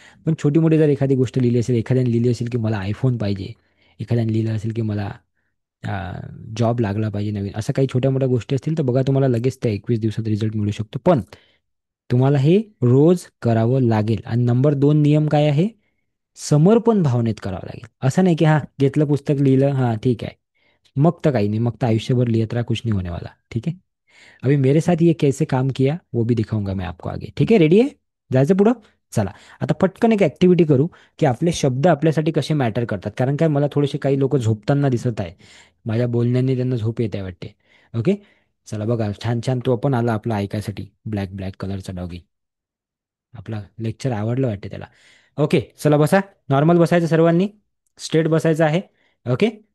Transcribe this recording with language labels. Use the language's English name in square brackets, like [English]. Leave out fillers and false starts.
[Marathi] पण छोटी मोठी जर एखादी गोष्ट लिहिली असेल, एखाद्याने लिहिली असेल की मला आयफोन पाहिजे, एखाद्याने लिहिलं असेल की मला जॉब लागला पाहिजे नवीन, असं काही छोट्या मोठ्या गोष्टी असतील तर बघा, तुम्हाला लगेच त्या 21 दिवसात रिझल्ट मिळू शकतो. पण तुम्हाला हे रोज करावं लागेल. आणि नंबर 2 नियम काय आहे, समर्पण भावनेत करावं लागेल. असं नाही की हां घेतलं पुस्तक लिहिलं हां ठीक आहे, मग तर काही नाही, मग तर आयुष्यभर लिहित राहा, [Hindi] कुछ नहीं होने वाला. ठीक है. अभी मेरे साथ ये कैसे काम किया वो भी दिखाऊंगा मैं आपको आगे. [Marathi] ठीक आहे. रेडी आहे जायचं पुढं. चला. आता पटकन एक ऍक्टिव्हिटी करू की आपले शब्द आपल्यासाठी कसे मॅटर करतात. कारण काय, मला थोडेसे काही लोक झोपताना दिसत आहे. माझ्या बोलण्याने त्यांना झोप येते वाटते. ओके. चला बघा, छान छान तो पण आला आपला ऐकायसाठी, ब्लॅक ब्लॅक कलरचा डॉगी. आपला लेक्चर आवडलं वाटते त्याला. ओके. चला बसा. नॉर्मल बसायचं सर्वांनी. स्ट्रेट बसायचं आहे. ओके.